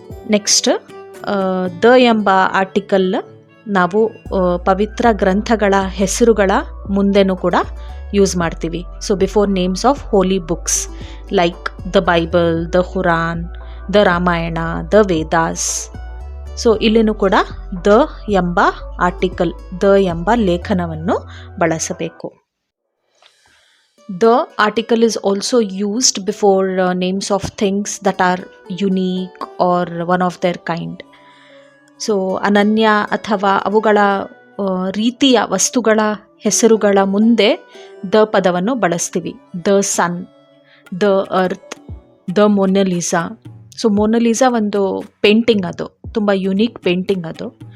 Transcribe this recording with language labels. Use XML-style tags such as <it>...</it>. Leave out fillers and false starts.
<kn>Next the ಎಂಬ article ನಾವು ಪವಿತ್ರ ಗ್ರಂಥಗಳ ಹೆಸರುಗಳ ಮುಂದೆನೂ ಕೂಡ ಯೂಸ್ ಮಾಡ್ತೀವಿ.</kn> <en>So before names of holy books like the Bible, the Quran, the Ramayana, the Vedas.</en> <kn>So ಇಲ್ಲಿನೂ ಕೂಡ ದ ಎಂಬ ಆರ್ಟಿಕಲ್, ದ ಎಂಬ ಲೇಖನವನ್ನು ಬಳಸಬೇಕು.</kn> <en>The article is also used before names of things that are unique or one of their kind.</en> <kn>So ಅನನ್ಯ ಅಥವಾ ಅವುಗಳ ರೀತಿಯ ವಸ್ತುಗಳ ಹೆಸರುಗಳ ಮುಂದೆ ದ ಪದವನ್ನು ಬಳಸ್ತೀವಿ.</kn> <en>The sun, the earth, the Mona Lisa.</en> <kn>So Mona Lisa ಒಂದು ಪೇಂಟಿಂಗ್, ಅದು ತುಂಬ ಯುನೀಕ್ ಪೇಂಟಿಂಗ್ ಅದು.</kn>